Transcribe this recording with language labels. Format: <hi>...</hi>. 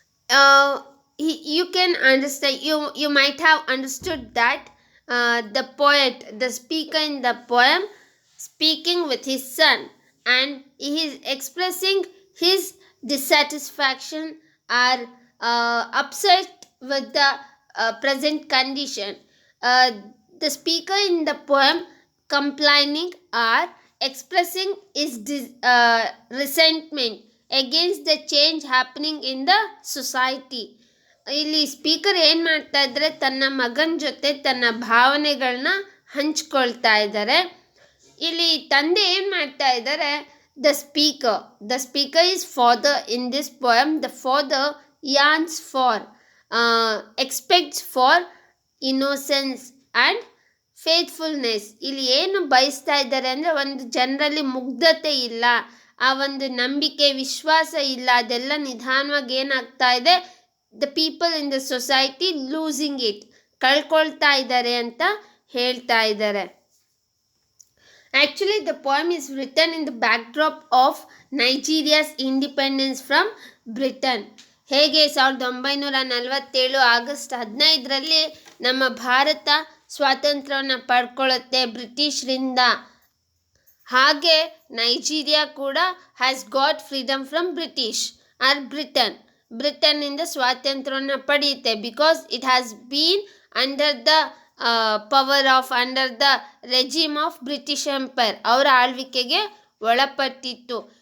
<en>Uh, you can understand, you might have understood that the poet, the speaker in the poem, speaking with his son, and he is expressing his dissatisfaction or upset with the present condition. uh, the speaker in the poem complaining or expressing his resentment against the change happening in the society.</en> <kn>ಇಲ್ಲಿ speaker ಏನು ಮಾಡ್ತಾ ಇದ್ದಾರೆ, ತನ್ನ ಮಗನ ಜೊತೆ ತನ್ನ ಭಾವನೆಗಳನ್ನ ಹಂಚ್ಕೊಳ್ತಾ ಇದ್ದಾರೆ. ಇಲ್ಲಿ ತಂದೆ ಏನು ಮಾಡ್ತಾ ಇದ್ದಾರೆ,</kn> <en>The speaker is father in this poem. The father yearns for, expects for innocence and faithfulness.</en> <kn>ಇಲ್ಲಿ ಏನು ಬಯಸ್ತಾ ಇದ್ದಾರೆ ಅಂದರೆ, ಒಂದು ಜನರಲ್ಲಿ ಮುಗ್ಧತೆ ಇಲ್ಲ, ಆ ಒಂದು ನಂಬಿಕೆ ವಿಶ್ವಾಸ ಇಲ್ಲ, ಅದೆಲ್ಲ ನಿಧಾನವಾಗಿ ಏನಾಗ್ತಾ ಇದೆ,</kn> <en>the people in the society losing it,</en> <kn>ಕಳ್ಕೊಳ್ತಾ ಇದ್ದಾರೆ ಅಂತ ಹೇಳ್ತಾ ಇದ್ದಾರೆ.</kn> <en>Actually, the poem is written in the backdrop of Nigeria's independence from Britain.</en> <kn>ಹೇಗೆ 1947 ಆಗಸ್ಟ್ 15ರಲ್ಲಿ ನಮ್ಮ ಭಾರತ ಸ್ವಾತಂತ್ರ್ಯವನ್ನು ಪಡ್ಕೊಳ್ಳುತ್ತೆ ಬ್ರಿಟಿಷರಿಂದ, ಹಾಗೆ ನೈಜೀರಿಯಾ ಕೂಡ</kn> <en>has got freedom from British or</en> <kn>ಬ್ರಿಟನ್ನಿಂದ ಸ್ವಾತಂತ್ರ್ಯವನ್ನು ಪಡೆಯುತ್ತೆ,</kn> <en>because it has been under the power of, under the regime of British empire,</en> <kn>ಅವರ ಆಳ್ವಿಕೆಗೆ ಒಳಪಟ್ಟಿತ್ತು.</kn>